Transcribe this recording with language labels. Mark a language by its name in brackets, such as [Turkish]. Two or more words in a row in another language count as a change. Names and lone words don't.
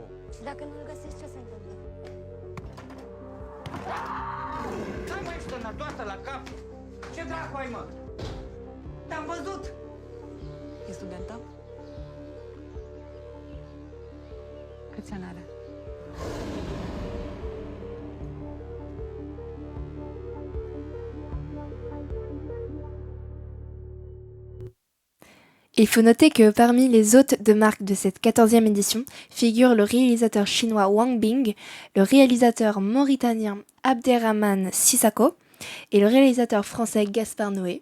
[Romanian] Și dacă nu-l găsești, ce se întâmplă? Hai mai ești tănătoasă la cap? Ce dracu ai, mă? Te-am văzut! E studentă? Câți ani are? [French] Il faut noter que parmi les hôtes de marque de cette 14e édition figurent le réalisateur chinois Wang Bing, le réalisateur mauritanien Abderrahmane Sissako et le réalisateur français Gaspard Noé.